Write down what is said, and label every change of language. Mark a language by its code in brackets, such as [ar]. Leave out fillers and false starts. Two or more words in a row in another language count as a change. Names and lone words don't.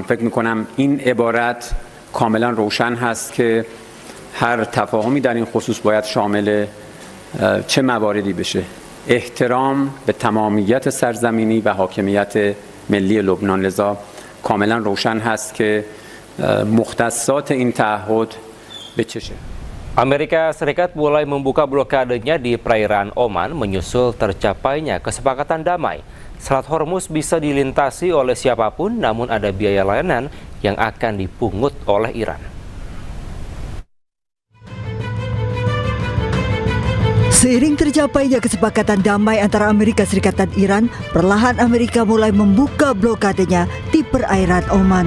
[fa] فکر می‌کنم این عبارت کاملا روشن هست که هر تفاهمی در این خصوص باید شامل چه مواردی بشه. احترام به تمامیت سرزمینی و حاکمیت ملی لبنان. لذا کاملا روشن هست که مختصات این تعهد به چشه. [id] Amerika Serikat mulai membuka blokadenya di perairan Oman menyusul tercapainya kesepakatan damai. Selat Hormuz bisa dilintasi oleh siapapun, namun ada biaya layanan yang akan dipungut oleh Iran. Seiring tercapainya kesepakatan damai antara Amerika Serikat dan Iran, perlahan Amerika mulai membuka blokadenya di perairan Oman.